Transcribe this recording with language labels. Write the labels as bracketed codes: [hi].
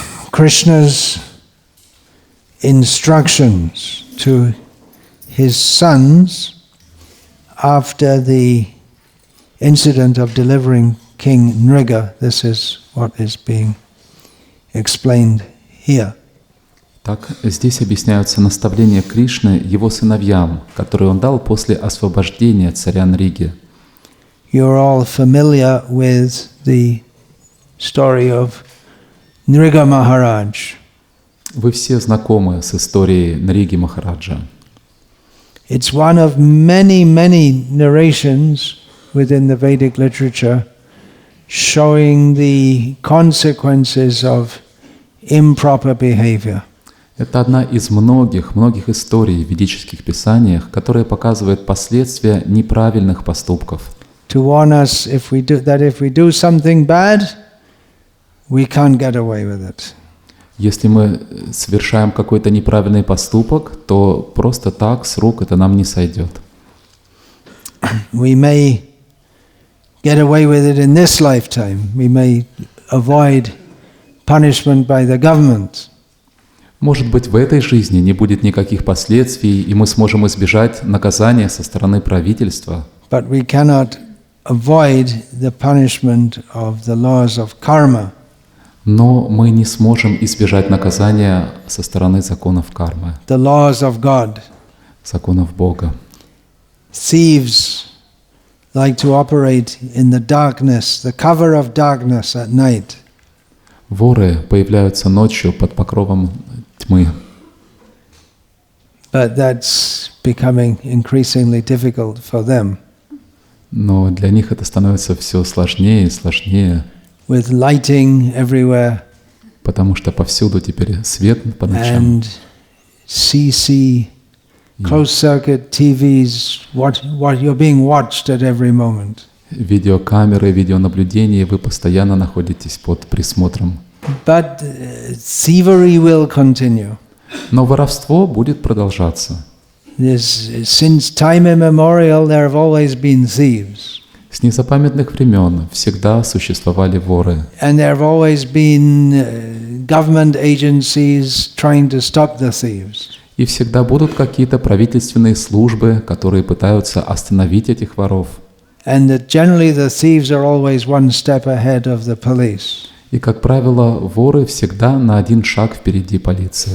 [en] Krishna's instructions to his sons after the incident of delivering King Nriga. This is what is being explained here. [ru] Так, здесь объясняются наставления Кришны его сыновьям, которые он дал после освобождения царя Нриги. [en] You're all familiar with the story of Nriga Maharaj. [ru] Вы все знакомы с историей Нриги Махараджа. [en] It's one of many narrations within the Vedic literature showing the consequences of improper behavior. [ru] Это одна из многих историй в ведических писаниях, которая показывает последствия неправильных поступков. [en] To warn us if we do something bad, we can't get away with it. [ru] Если мы совершаем какой-то неправильный поступок, то просто так с рук это нам не сойдет. [en] We may get away with it in this lifetime. We may avoid punishment by the government. [ru] Может быть, в этой жизни не будет никаких последствий, и мы сможем избежать наказания со стороны правительства. [en] But we cannot avoid the punishment of the laws of karma. [ru] Но мы не сможем избежать наказания со стороны законов кармы, [en] The laws of God. [ru] законов Бога. [en] Thieves like to operate in the darkness, the cover of darkness at night. [ru] Воры появляются ночью под покровом тьмы. [en] But that's becoming increasingly difficult for them. [ru] Но для них это становится все сложнее и сложнее, [en] With lighting everywhere [ru] потому что повсюду теперь свет по ночам. [en] and CC, closed circuit TVs, what you're being watched at every moment. [ru] видеокамеры, видеонаблюдение, вы постоянно находитесь под присмотром. [en] But thievery will continue. [ru] Но воровство будет продолжаться. [en] Since time immemorial, there have always been thieves. [ru] С незапамятных времен всегда существовали воры. [en] And there have always been government agencies trying to stop the thieves. [ru] И всегда будут какие-то правительственные службы, которые пытаются остановить этих воров. [en] And that generally the thieves are always one step ahead of the police. [ru] И, как правило, воры всегда на один шаг впереди полиции.